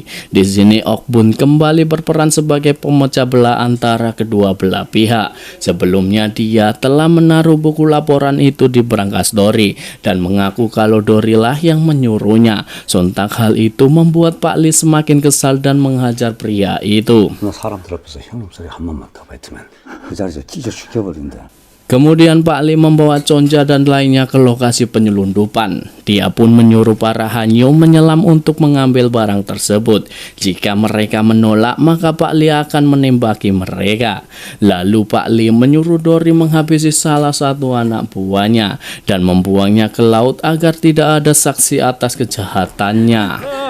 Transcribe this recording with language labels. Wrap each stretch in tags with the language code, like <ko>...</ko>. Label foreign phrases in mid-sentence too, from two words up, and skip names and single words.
<id>Di sini Okbun kembali berperan sebagai pemecah belah antara kedua belah pihak. Sebelumnya dia telah menaruh buku laporan itu di brankas Dory dan mengaku kalau Dory lah yang menyuruhnya. Sontak hal itu membuat Pak Lee semakin kesal dan menghajar pria itu.</id> <ko>너 사람들 앞에서 형님 소리 한 번만 더 뱉으면 그 자리에서 찢어 죽여버린다.</ko> <id>Kemudian Pak Lee membawa Chonja dan lainnya ke lokasi penyelundupan. Dia pun menyuruh para Hanyo menyelam untuk mengambil barang tersebut. Jika mereka menolak, maka Pak Lee akan menembaki mereka. Lalu Pak Lee menyuruh Dory menghabisi salah satu anak buahnya dan membuangnya ke laut agar tidak ada saksi atas kejahatannya.</id>